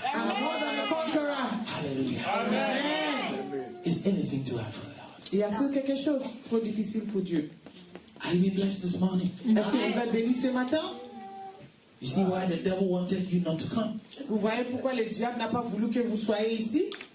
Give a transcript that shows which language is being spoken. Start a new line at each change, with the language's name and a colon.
English: I'm more than a conqueror.
French: Alléluia. Amen.
English: Is anything too hard for the Lord?
French: Y a-t-il quelque chose trop difficile pour Dieu?
English: Are you being blessed this morning?
French: Est-ce que vous êtes bénis ce matin?
English: You see why the devil wanted you not to come?
French: Vous voyez pourquoi le diable n'a pas voulu que vous soyez ici?